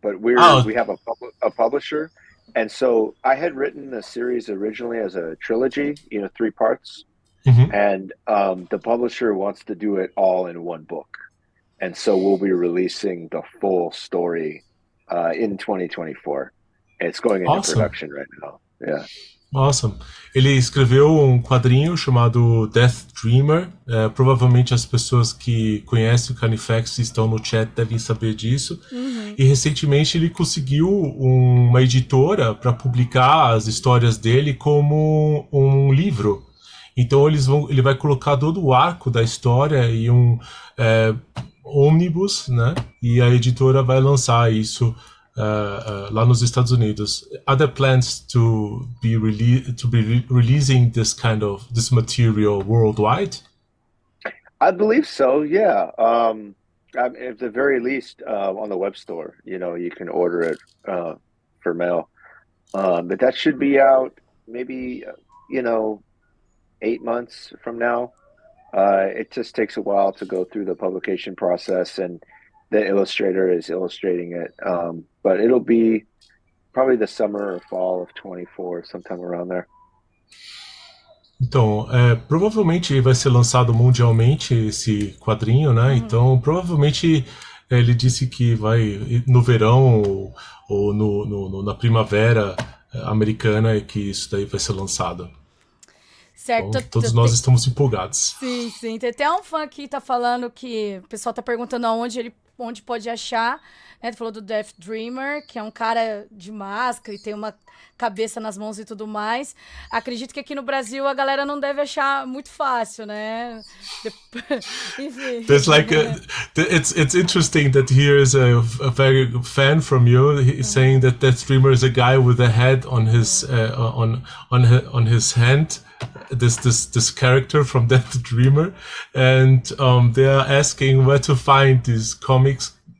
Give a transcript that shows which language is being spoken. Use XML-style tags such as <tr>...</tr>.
<en>But we have a publisher, and so I had written the series originally as a trilogy, 3 parts, and the publisher wants to do it all in one book, and so we'll be releasing the full story in 2024. It's going into production right now. Yeah. Awesome.</en> <pt>Ele escreveu um quadrinho chamado Death Dreamer. Provavelmente as pessoas que conhecem o Carnifex estão no chat devem saber disso. E recentemente ele conseguiu uma editora para publicar as histórias dele como um livro. Então ele vai colocar todo o arco da história em um ônibus, né? E a editora vai lançar isso lá nos Estados Unidos.</pt> <en>Are there plans to be releasing this material worldwide? I believe so. Yeah. At the very least, on the web store, you can order it for mail. But that should be out maybe 8 months from now. It just takes a while to go through the publication process, and the illustrator is illustrating it. But it'll be probably the summer or fall of 24, sometime around there.</en> <pt>Então, provavelmente vai ser lançado mundialmente esse quadrinho, né? Então, provavelmente ele disse que vai no verão ou na primavera americana que isso daí vai ser lançado. Certo. Então, todos nós estamos empolgados. Sim, sim. Tem até um fã aqui tá falando que o pessoal tá perguntando onde pode achar, né? Tu falou do Death Dreamer, que é um cara de máscara e tem uma cabeça nas mãos e tudo mais. Acredito que aqui no Brasil a galera não deve achar muito fácil, né? Enfim.</pt> <en>There's it's interesting that here is a very fan from you saying that Death Dreamer is a guy with a head on his on his hand. This character from Death Dreamer, and they are asking where to find these comics.</en>